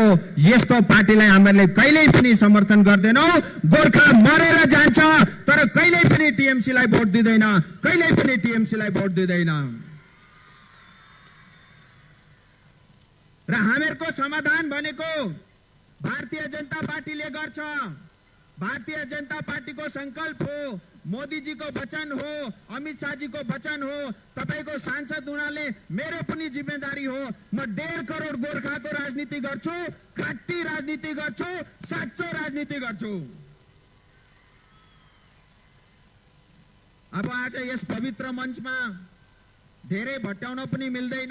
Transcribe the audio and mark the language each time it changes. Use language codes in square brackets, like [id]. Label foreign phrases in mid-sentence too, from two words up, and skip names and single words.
[ne] यस्तो पार्टीलाई हामीले कहिल्यै पनि समर्थन गर्दैनौं। गोर्खा मरेर जान्छ तर कहिल्यै पनि टीएमसी लाई भोट दिँदैन, कहिल्यै पनि टीएमसी लाई भोट दिँदैन। र हामीहरूको समाधान भनेको भारतीय जनता पार्टीले गर्छ। भारतीय जनता पार्टी को संकल्प हो, मोदी जी को वचन हो, अमित शाह जी को वचन हो, तपाईको सांसद हुनाले मेरो पनि जिम्मेदारी हो। म 1.5 करोड गोर्खाको राजनीति गर्छु, खट्टी राजनीति गर्छु, साच्चो राजनीति गर्छु। अब आज यस पवित्र मञ्चमा धेरै भट्याउन पनि मिल्दैन।